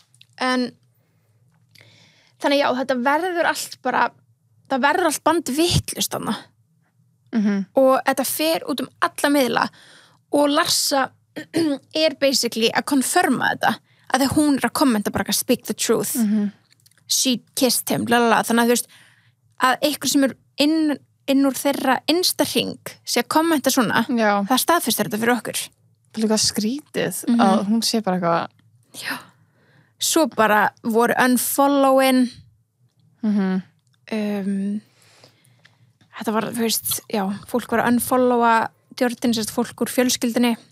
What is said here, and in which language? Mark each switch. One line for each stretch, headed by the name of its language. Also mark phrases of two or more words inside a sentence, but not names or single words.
Icelandic: En þannig já, þetta verður allt bara, það verður allt band vitlaust þarna. Og þetta fer út alla miðla og Larsa er basically að confirma þetta, að þegar hún er að kommenta bara að
English: speak the truth. She kissed him,
Icelandic: lalala, þannig að þú veist að eitthvað sem er inn úr þeirra innsta hring sé að kommenta svona, það staðfestir þetta fyrir okkur. Það er líka skrítið að hún sé bara eitthvað. Já. Svo bara voru unfollowin. Þetta var, þú veist, já, fólk var að unfollowa Jordan, sérst fólk úr fjölskyldinni.